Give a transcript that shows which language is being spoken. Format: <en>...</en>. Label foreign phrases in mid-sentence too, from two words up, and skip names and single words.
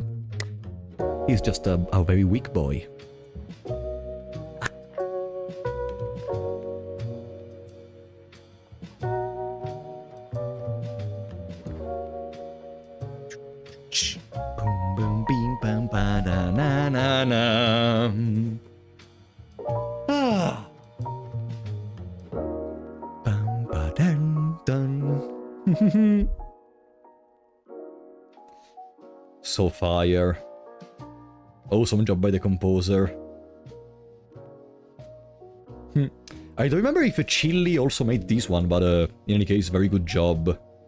<en>He's just a very weak boy. Boom boom bing bam ba da na na na. Ah. Bam ba dun dun. So fire. Awesome job by the composer. I don't remember if Chili also made this one, but in any case, very good job.</en>